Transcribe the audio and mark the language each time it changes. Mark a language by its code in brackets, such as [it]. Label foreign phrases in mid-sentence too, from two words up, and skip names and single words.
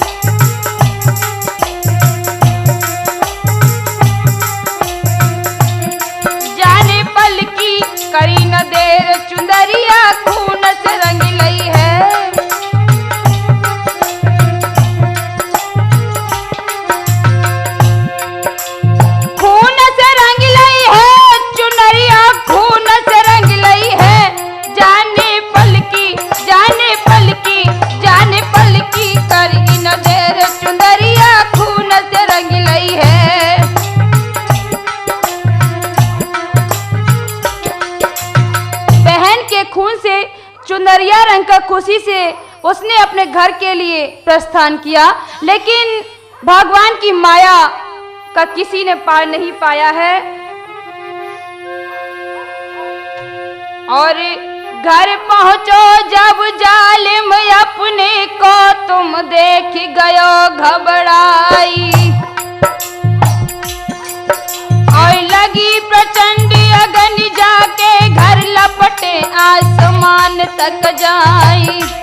[hi] जाने पल की करी न देर चुंदरिया खून से रंग लई है। खून से रंग लई है चुनरिया, खून से रंग लई है। जाने पल की करी न देर चुंदरिया खून से रंग लई है। बहन के खून से चुनरिया रंग का खुशी से उसने अपने घर के लिए प्रस्थान किया, लेकिन भगवान की माया का किसी ने पार नहीं पाया है। और घर पहुंचो जब जालिम अपने को तुम देख गयो घबराई, और लगी प्रचंड अगन जाके घर लपटे आसमान तक जाई।